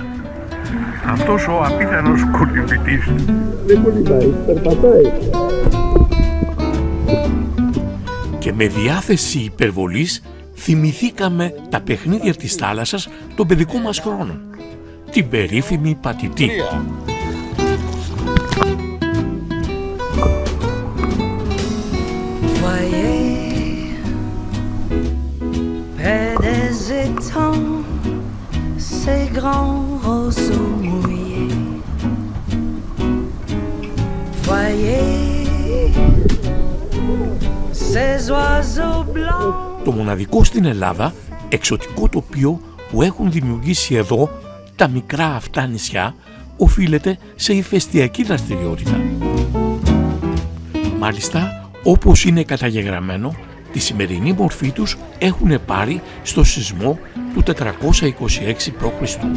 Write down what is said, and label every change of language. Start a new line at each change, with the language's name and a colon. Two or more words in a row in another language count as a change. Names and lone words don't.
Greek: Αυτός ο απίθανος κολυμβητής δεν κολυμπάει, περπατάει. Και με διάθεση υπερβολής θυμηθήκαμε τα παιχνίδια της θάλασσας των παιδικών μας χρόνων. Την περίφημη πατητή.
French: Ces grands roseaux mouillés, voyez ces oiseaux blancs.
Greek: Το μοναδικό στην Ελλάδα εξωτικό τοπίο που έχουν δημιουργήσει εδώ τα μικρά αυτά νησιά οφείλεται σε ηφαιστειακή δραστηριότητα. Μάλιστα, όπως είναι καταγεγραμμένο, τη σημερινή μορφή τους έχουν πάρει στο σεισμό του 426 π.Χ.